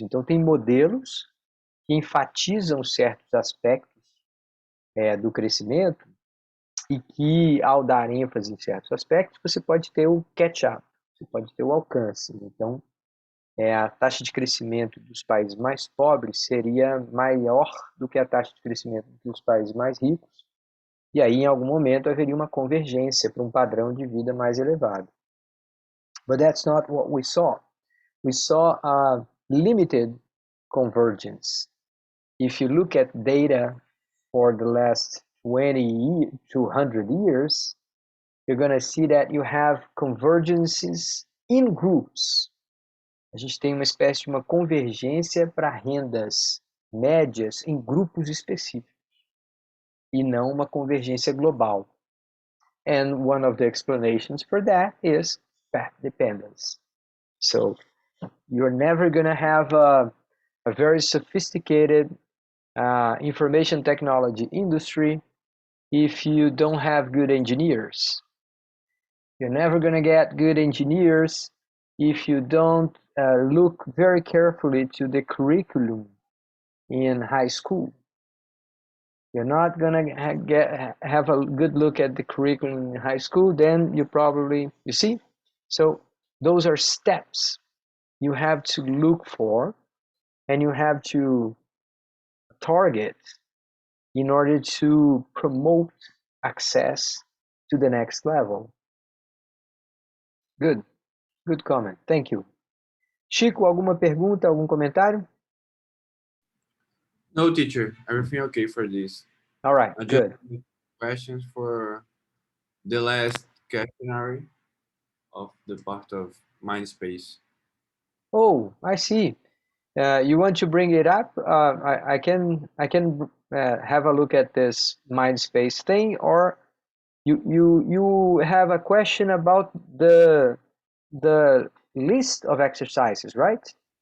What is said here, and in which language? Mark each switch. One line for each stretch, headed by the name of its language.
Portuguese: Então, tem modelos que enfatizam certos aspectos do crescimento e que, ao dar ênfase em certos aspectos, você pode ter o catch-up, você pode ter o alcance. Então, a taxa de crescimento dos países mais pobres seria maior do que a taxa de crescimento dos países mais ricos, e aí, em algum momento, haveria uma convergência para um padrão de vida mais elevado.
English: But that's not what we saw. We saw a limited convergence. If you look at data for the last 200 years, you're going to see that you have convergences in groups.
Portuguese: A gente tem uma espécie de uma convergência para rendas médias em grupos específicos e não uma convergência global.
English: And one of the explanations for that is path dependence. So you're never going to have a very sophisticated information technology industry if you don't have good engineers. You're never going to get good engineers if you don't look very carefully to the curriculum in high school. You're not going to have a good look at the curriculum in high school, then you probably, you see? So those are steps you have to look for and you have to target in order to promote access to the next level. Good. Good comment. Thank you.
Portuguese: Chico, alguma pergunta, algum comentário?
English: No, teacher. Everything okay for this. All right, I just good. have questions for the last questionnaire of the part of Mindspace. Oh, I see. You want to bring it up? I can have a look at this Mindspace thing, or you have a question about the list of exercises, right?